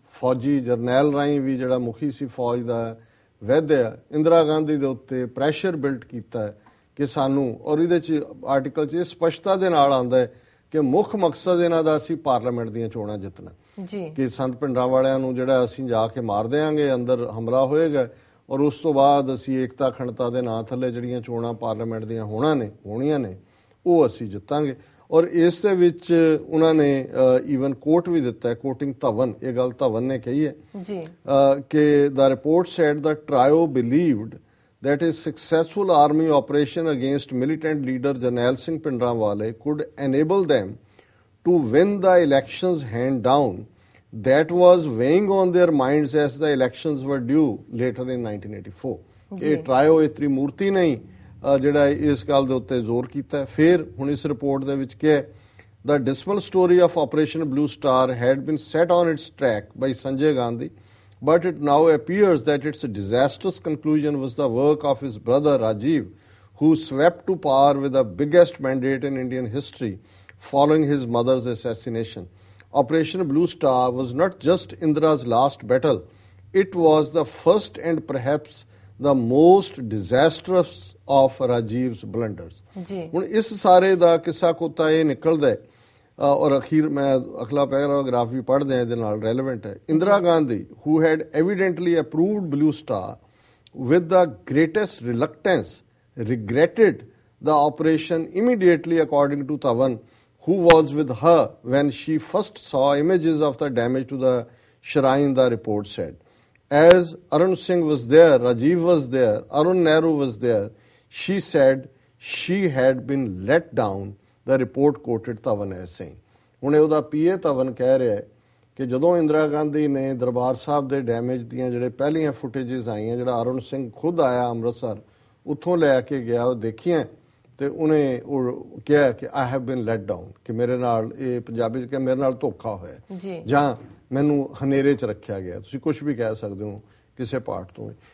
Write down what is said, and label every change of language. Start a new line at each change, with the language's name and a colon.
Punjabi: ਫੌਜੀ ਜਰਨੈਲ ਰਾਹੀਂ ਵੀ ਜਿਹੜਾ ਮੁਖੀ ਸੀ ਫੌਜ ਦਾ ਵੈਦਿਆ, ਇੰਦਰਾ ਗਾਂਧੀ ਦੇ ਉੱਤੇ ਪ੍ਰੈਸ਼ਰ ਬਿਲਟ ਕੀਤਾ ਕਿ ਸਾਨੂੰ, ਔਰ ਇਹਦੇ 'ਚ ਆਰਟੀਕਲ 'ਚ ਇਹ ਸਪਸ਼ਟਤਾ ਦੇ ਨਾਲ ਆਉਂਦਾ ਹੈ ਕਿ ਮੁੱਖ ਮਕਸਦ ਇਹਨਾਂ ਦਾ ਅਸੀਂ ਪਾਰਲੀਮੈਂਟ ਦੀਆਂ ਚੋਣਾਂ ਜਿੱਤਣਾ, ਕਿ ਸੰਤ ਪਿੰਡਾਂ ਵਾਲਿਆਂ ਨੂੰ ਜਿਹੜਾ ਅਸੀਂ ਜਾ ਕੇ ਮਾਰ ਦਿਆਂਗੇ, ਅੰਦਰ ਹਮਲਾ ਹੋਏਗਾ, ਔਰ ਉਸ ਤੋਂ ਬਾਅਦ ਅਸੀਂ ਏਕਤਾ ਅਖੰਡਤਾ ਦੇ ਨਾਂ ਥੱਲੇ ਜਿਹੜੀਆਂ ਚੋਣਾਂ ਪਾਰਲੀਮੈਂਟ ਦੀਆਂ ਹੋਣੀਆਂ ਨੇ ਉਹ ਅਸੀਂ ਜਿੱਤਾਂਗੇ। ਔਰ ਇਸ ਦੇ ਵਿੱਚ ਉਹਨਾਂ ਨੇ ਈਵਨ ਕੋਟ ਵੀ ਦਿੱਤਾ ਹੈ, ਕੋਟਿੰਗ ਧਵਨ, ਇਹ ਗੱਲ ਧਵਨ ਨੇ ਕਹੀ ਹੈ ਕਿ
English: The report said the trio believed that a successful army operation against militant leader Jarnail Singh Pindranwale could enable them to win the elections hand down that was weighing on their minds as the elections were due later in 1984.
Punjabi: ਇਹ ਟਰਾਇਓ ਇਹ ਤ੍ਰਿਮੂਰਤੀ ਨਹੀਂ ਜਿਹੜਾ ਇਸ ਗੱਲ ਦੇ ਉੱਤੇ ਜ਼ੋਰ ਕੀਤਾ। ਫਿਰ ਹੁਣ ਇਸ ਰਿਪੋਰਟ ਦੇ ਵਿੱਚ ਕਿਹਾ
English: the dismal story of Operation Blue Star had been set on its track by Sanjay Gandhi, but it now appears that its disastrous conclusion was the work of his brother Rajiv, who swept to power with the biggest mandate in Indian history following his mother's assassination. Operation Blue Star was not just Indira's last battle, it was the first and perhaps the most disastrous of Rajiv's blunders.
Punjabi: ਹੁਣ ਇਸ ਸਾਰੇ ਦਾ ਕਿੱਸਾ ਕੋਤਾ ਇਹ ਨਿਕਲਦਾ ਹੈ, ਔਰ ਅਖੀਰ ਮੈਂ ਅਗਲਾ ਪੈਰਾਗ੍ਰਾਫ ਵੀ ਪੜ੍ਹਦੇ ਹਾਂ, ਇਹਦੇ ਨਾਲ ਰੈਲੇਵੈਂਟ ਹੈ।
English: Indira Gandhi, who had evidently approved Blue Star with the greatest reluctance, regretted the operation immediately, according to Tavan, who was with her when she first saw images of the damage to the shrine, the report said. As Arun Singh was there, Rajiv was there, Arun Nehru was there, she said she had been let down. The report quoted Tavan as saying.
Punjabi: ਹੁਣ ਉਹਦਾ ਪੀਏ ਤਵਨ ਕਹਿ ਰਿਹਾ ਹੈ ਕਿ ਜਦੋਂ ਇੰਦਰਾ ਗਾਂਧੀ ਨੇ ਦਰਬਾਰ ਸਾਹਿਬ ਦੇ damage ਦੀਆਂ ਜਿਹੜੇ ਪਹਿਲੀਆਂ ਫੁਟੇਜਸ ਆਈਆਂ, ਜਿਹੜਾ ਅਰੁਣ ਸਿੰਘ ਖੁਦ ਆਇਆ ਅੰਮ੍ਰਿਤਸਰ, ਉੱਥੋਂ ਲੈ ਕੇ ਗਿਆ, ਉਹ ਦੇਖੀਆਂ, ਤੇ ਉਹਨੇ ਉਹ ਕਿਹਾ ਕਿ
English: I have been let down,
Punjabi: ਕਿ ਮੇਰੇ ਨਾਲ ਇਹ ਪੰਜਾਬੀ 'ਚ ਕਿ ਮੇਰੇ ਨਾਲ ਧੋਖਾ ਹੋਇਆ ਜਾਂ ਮੈਨੂੰ ਹਨੇਰੇ 'ਚ ਰੱਖਿਆ ਗਿਆ, ਤੁਸੀਂ ਕੁਝ ਵੀ ਕਹਿ ਸਕਦੇ ਹੋ ਕਿਸੇ ਪਾਰਟ ਤੋਂ।